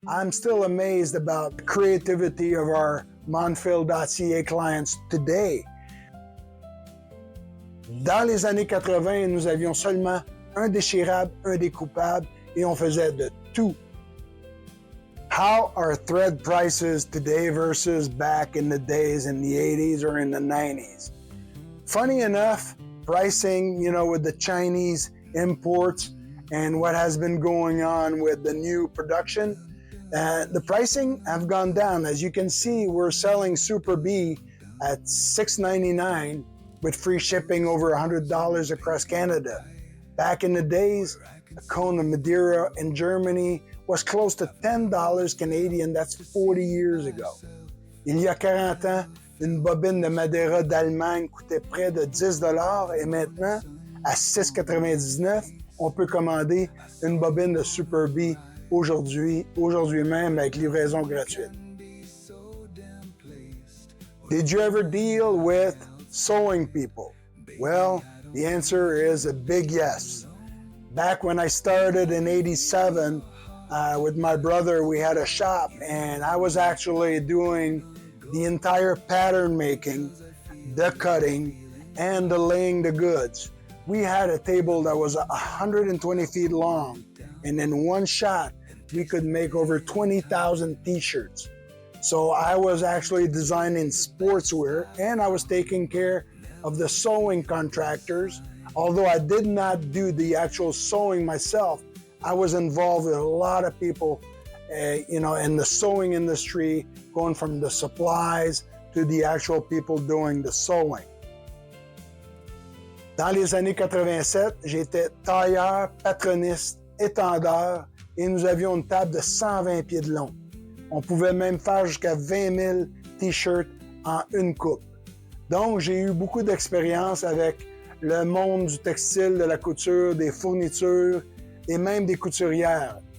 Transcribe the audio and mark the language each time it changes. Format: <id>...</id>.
<en>I'm still amazed about the creativity of our Monfil.ca clients today.</en> <fr>Dans les années 80, nous avions seulement un déchirable, un découpable et on faisait de tout.</fr> <en>How are thread prices today versus back in the days in the 80s or in the 90s? Funny enough, pricing, with the Chinese imports and what has been going on with the new production, the pricing have gone down. As you can see, we're selling Super B at $6.99 with free shipping over $100 across Canada. Back in the days, a cone of Madeira in Germany was close to $10 Canadian. That's 40 years ago.</en> <fr>Il y a 40 ans, une bobine de Madeira d'Allemagne coûtait près de 10 $ et maintenant, à 6,99 $, on peut commander une bobine de Super B aujourd'hui même avec livraison gratuite.</fr> <en>Did you ever deal with sewing people? Well, the answer is a big yes. Back when I started in '87, with my brother, we had a shop and I was actually doing the entire pattern making, the cutting, and the laying the goods. We had a table that was 120 feet long, and in one shot, we could make over 20,000 t-shirts. So I was actually designing sportswear and I was taking care of the sewing contractors. Although I did not do the actual sewing myself, I was involved with a lot of people, in the sewing industry, going from the supplies to the actual people doing the sewing.</en> <fr>Dans les années 87, j'étais tailleur, patroniste, étendeur et nous avions une table de 120 pieds de long. On pouvait même faire jusqu'à 20 000 t-shirts en une coupe. Donc, j'ai eu beaucoup d'expérience avec le monde du textile, de la couture, des fournitures et même des couturières.</fr>